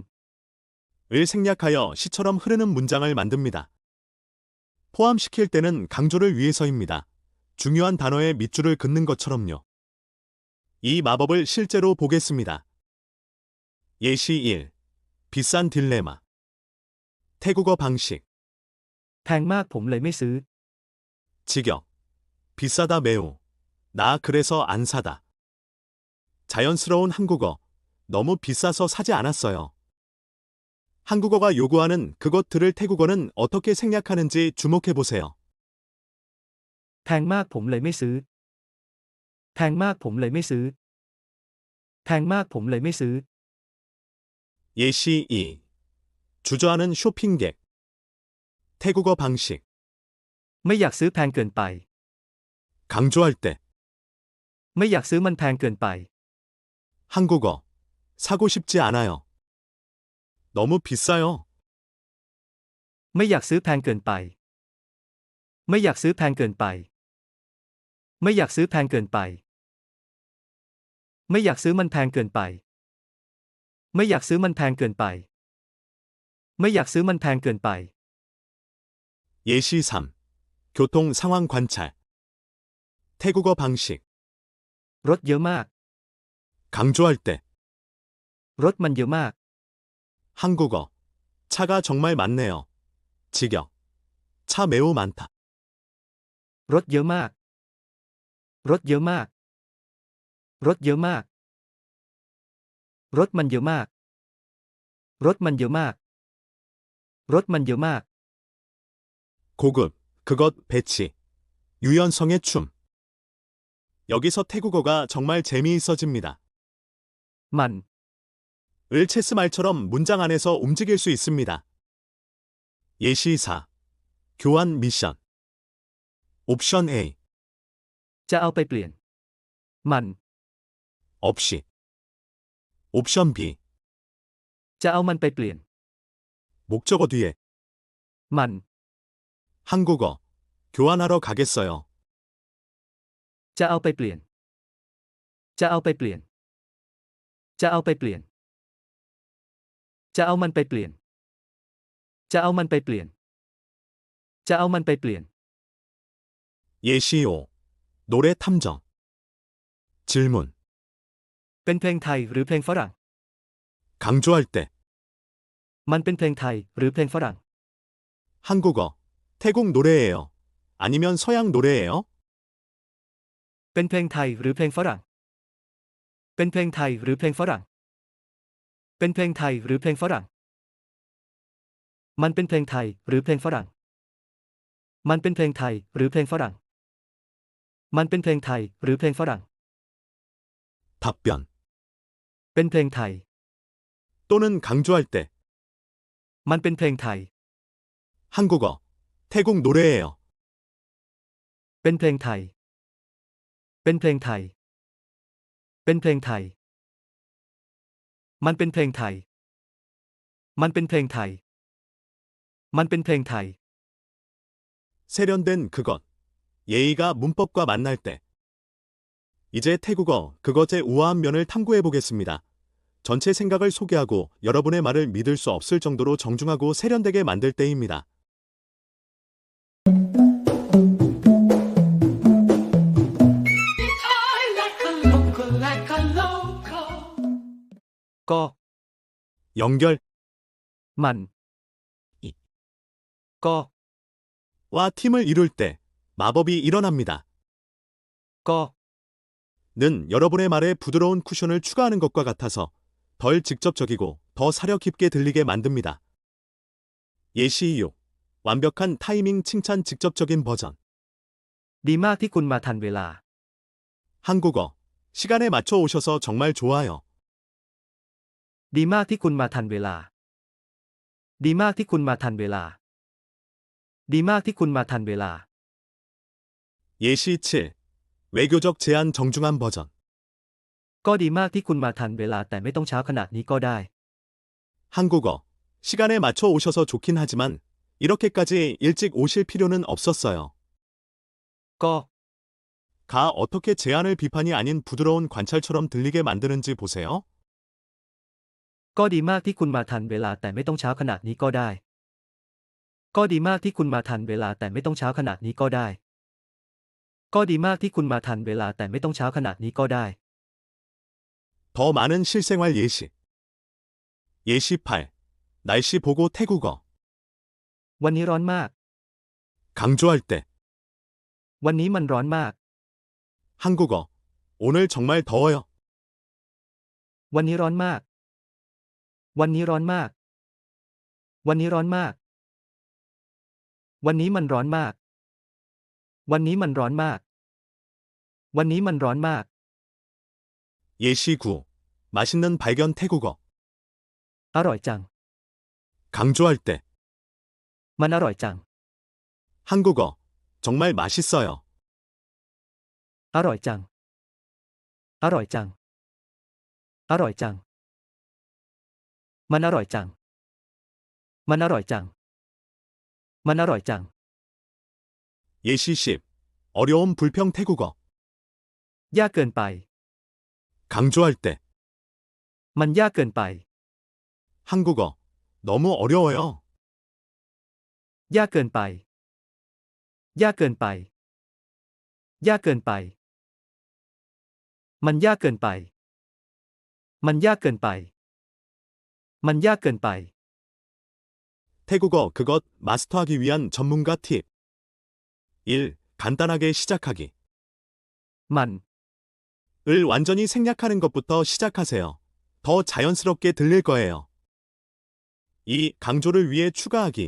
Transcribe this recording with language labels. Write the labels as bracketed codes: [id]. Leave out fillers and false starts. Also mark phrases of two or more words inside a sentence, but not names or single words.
[ko] 을 생략하여 시처럼 흐르는 문장을 만듭니다. 포함시킬 때는 강조를 위해서입니다. 중요한 단어에 밑줄을 긋는 것처럼요. 이 마법을 실제로 보겠습니다. 예시 1. 비싼 딜레마. 태국어 방식. [th] แพงมากผมเลยไม่ซื้อ [ko] 직역. 비싸다 매우. 나 그래서 안 사다. 자연스러운 한국어. 너무 비싸서 사지 않았어요. 한국어가 요구하는 그것들을 태국어는 어떻게 생략하는지 주목해 보세요. [th] แพงมากผมเลยไม่ซื้อ แพงมากผมเลยไม่ซื้อ แพงมากผมเลยไม่ซื้อ [ko] 예시 2. 주저하는 쇼핑객. 태국어 방식. [th] ไม่อยากซื้อแพงเกินไป [ko] 강조할 때. [th] ไม่อยากซื้อมันแพงเกินไป [ko] 한국어. 사고 싶지 않아요. 너무 비싸요. [th] ไม่อยากซื้อแพงเกินไป ไม่อยากซื้อแพงเกินไป ไม่อยากซื้อแพงเกินไป ไม่อยากซื้อมันแพงเกินไป ไม่อยากซื้อมันแพงเกินไป ไม่อยากซื้อมันแพงเกินไป [ko] 예시 3. 교통 상황 관찰. 태국어 방식. [th] รถเยอะมาก [ko] 강조할 때. [th] รถมันเยอะมาก [ko] 한국어. 차가 정말 많네요. 직역. 차 매우 많다. [th] รถเยอะมาก รถเยอะมาก รถเยอะมาก รถมันเยอะมาก รถมันเยอะมาก รถมันเยอะมาก [ko] 고급. 그것 배치. 유연성의 춤. 여기서 태국어가 정말 재미있어집니다. [th] มัน [ko] 을 체스 말처럼 문장 안에서 움직일 수 있습니다. 예시 4. 교환 미션. 옵션 A. [th] จะเอาไปเปลี่ยน มัน [ko] 없이. 옵션 B. [th] จะเอามันไปเปลี่ยน [ko] 목적어 뒤에. [th] มัน [ko] 한국어. 교환하러 가겠어요. [th] จะเอาไปเปลี่ยน จะเอาไปเปลี่ยน จะเอาไปเปลี่ยน จะเอามันไปเปลี่ยน จะเอามันไปเปลี่ยน จะเอามันไปเปลี่ยน [ko] 예시 5. 노래 탐정. 질문. [th] เป็นเพลงไทยหรือเพลงฝรั่ง [ko] 강조할 때. [th] มันเป็นเพลงไทยหรือเพลงฝรั่ง [ko] 한국어. 태국 노래예요. 아니면 서양 노래예요? [th] เป็นเพลงไทยหรือเพลงฝรั่ง เป็นเพลงไทยหรือเพลงฝรั่ง เป็นเพลงไทยหรือเพลงฝรั่ง มันเป็นเพลงไทยหรือเพลงฝรั่ง มันเป็นเพลงไทยหรือเพลงฝรั่ง มันเป็นเพลงไทยหรือเพลงฝรั่ง [ko] 답변. [th] เป็นเพลงไทย [ko] 또는 강조할 때. [th] มันเป็นเพลงไทย [ko] 한국어. 태국 노래예요. [th] เป็นเพลงไทย เป็นเพลงไทย เป็นเพลงไทย มันเป็นเพลงไทย มันเป็นเพลงไทย มันเป็นเพลงไทย [ko] 세련된 그것, 예의가 문법과 만날 때. 이제 태국어, 그것의 우아한 면을 탐구해 보겠습니다. 전체 생각을 소개하고 여러분의 말을 믿을 수 없을 정도로 정중하고 세련되게 만들 때입니다. [en] I like a local, like a local. [th] ก็ [ko] 연결, [th] มัน [ko] 이. [th] ก็ [ko] 와 팀을 이룰 때 마법이 일어납니다. [th] ก็ [ko] 는 여러분의 말에 부드러운 쿠션을 추가하는 것과 같아서 덜 직접적이고 더 사려 깊게 들리게 만듭니다. 예시 6. 완벽한 타이밍 칭찬 직접적인 버전. [th] ดีมากที่คุณมาทันเวลา [ko] 한국어. 시간에 맞춰 오셔서 정말 좋아요. [th] ดีมากที่คุณมาทันเวลา ดีมากที่คุณมาทันเวลา ดีมากที่คุณมาทันเวลา [ko] 예시 7. 외교적 제안 정중한 버전. [th] ก็ดีมากที่คุณมาทันเวลาแต่ไม่ต้องเช้าขนาดนี้ก็ได้ [ko] 한국어. 시간에 맞춰 오셔서 좋긴 하지만 이렇게까지 일찍 오실 필요는 없었어요. [th] ก็ [ko] 가 어떻게 제안을 비판이 아닌 부드러운 관찰처럼 들리게 만드는지 보세요. [th] ก็ดีมากที่คุณมาทันเวลาแต่ไม่ต้องเช้าขนาดนี้ก็ได้ ก็ดีมากที่คุณมาทันเวลาแต่ไม่ต้องเช้าขนาดนี้ก็ได้ ก็ดีมากที่คุณมาทันเวลาแต่ไม่ต้องเช้าขนาดนี้ก็ได้ [ko] 더 많은 실생활 예시. 예시 8. 날씨 보고 태국어. [th] วันนี้ร้อนมาก [ko] 강조할 때. [th] วันนี้มันร้อนมาก [ko] 한국어. 오늘 정말 더워요. [th] วันนี้ร้อนมาก วันนี้ร้อนมาก วันนี้ร้อนมาก วันนี้มันร้อนมาก วันนี้มันร้อนมาก วันนี้มันร้อนมาก [ko] 예시 9. 맛있는 발견 태국어. [th] อร่อยจัง [ko] 강조할 때. [th] มันอร่อยจัง [ko] 한국어. 정말 맛있어요. [th] อร่อยจัง อร่อยจัง อร่อยจัง มันอร่อยจัง มันอร่อยจัง มันอร่อยจัง [ko] 예시 10. 어려운 불평 태국어. [th] ยากเกินไป [ko] 강조할 때. [th] มันยากเกินไป [ko] 한국어. 너무 어려워요. [th] ยากเกินไป ยากเกินไป ยากเกินไป มันยากเกินไป มันยากเกินไป มันยากเกินไป [ko] 태국어 그것 마스터하기 위한 전문가 팁. 1. 간단하게 시작하기. [th] มัน [ko] 을 완전히 생략하는 것부터 시작하세요. 더 자연스럽게 들릴 거예요. 2. 강조를 위해 추가하기.